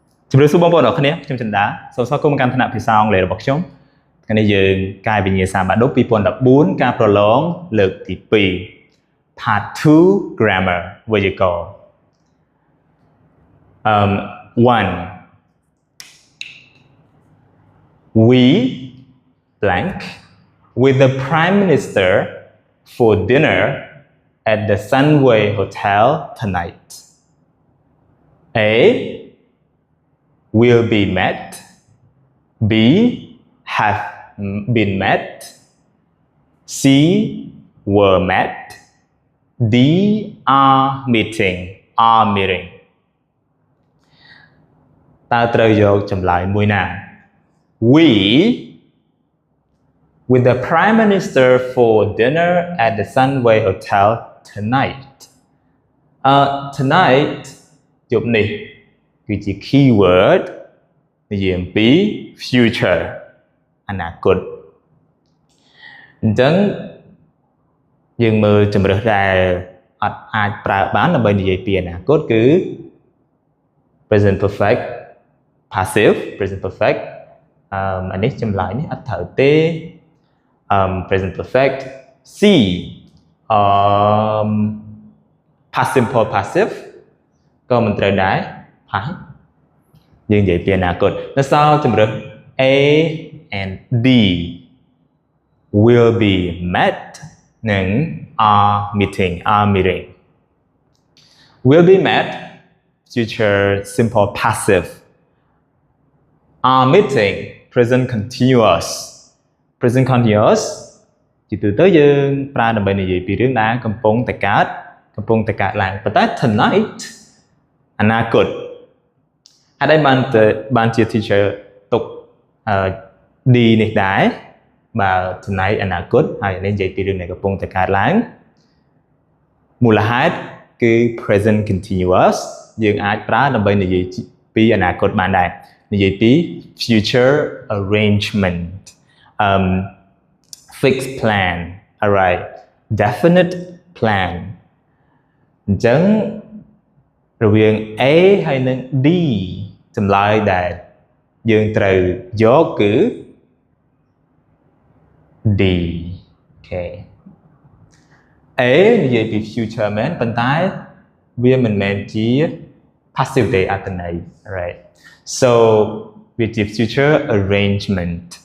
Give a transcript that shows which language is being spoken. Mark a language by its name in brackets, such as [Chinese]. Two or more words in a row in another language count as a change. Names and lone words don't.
[Khmer] ជំរាបសួរបងប្អូនអរគ្នាខ្ញុំចិន្តាសូមស្វាគមន៍មកកាន់ថ្នាក់ភាសាអង់គ្លេសរបស់ខ្ញុំថ្ងៃនេះយើងកាយវិញ្ញាសាបាដុប2014ការប្រឡងលើកទី2 [English] Part 2 Grammar [Khmer] វេយ្យាករណ៍1 [English] We blank with the Prime Minister for dinner at the Sunway Hotel tonight. A will be met. B have been met. C were met. D are meeting. Are meeting. [Khmer] តើត្រូវយកចម្លើយមួយណា [English] We with the Prime Minister for dinner at the Sunway Hotel tonight. [Khmer] Tonight យប់នេះគឺជា keyword និយាយអំពី future អនាគតអញ្ចឹងយើងមើលជំរើសដែលអត់អាចប្រើបានដើម្បីនិយាយពីអនាគតគឺ [English] present perfect passive present perfect [Khmer] អានេះចម្លើយនេះអត់ត្រូវទេ [English] present perfect C past simple passive [Khmer] ក៏មិនត្រូវដែរហើយយើងនិយាយពីអនាគតនៅសល់ជំរើស [English] A and D will be met និង are meeting will be met future simple passive are meeting present continuous [Khmer] ជាទូទៅយើង ប្រើដើម្បីនិយាយពីរឿងដែលកំពុងតែកើតឡើងប៉ុន្តែ tonight អនាគតហើយដែលបានជា teacher ទុកD នេះដែរបើ tonight អនាគតហើយនេះនិយាយពីរឿងដែលកំពុងតែកើតឡើងមូលហេតុគឺ [English] present continuous [Khmer] យើងអាចប្រើដើម្បីនិយាយពីអនាគតបានដែរនិយាយពី [English] future arrangement fixed plan alright definite plan [Khmer] អញ្ចឹងរវាង A ហើយនិង D ចម្លើយដែលយើងត្រូវយកគឺ D okay A និយាយពី future មែនប៉ុន្តែវាមិនមែនជា passive ទេអត្ថន័យ [English] right so [Khmer] វាជា [English] future arrangement